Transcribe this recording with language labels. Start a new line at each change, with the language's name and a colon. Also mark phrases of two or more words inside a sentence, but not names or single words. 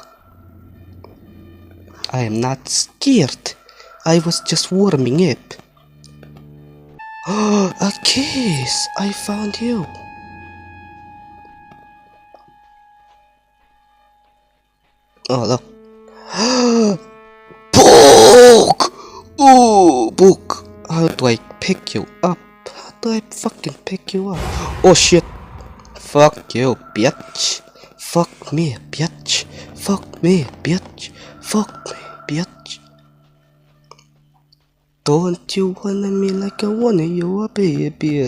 English: I am not scared. I was just warming up. Oh, a case! I found you. Oh, look. Bawk! Oh, bawk. How do I pick you up? How do I fucking pick you up? Oh shit. Fuck you, bitch. Fuck me, bitch. Fuck me, bitch. Fuck me, bitch. Don't you want me like I want you, baby?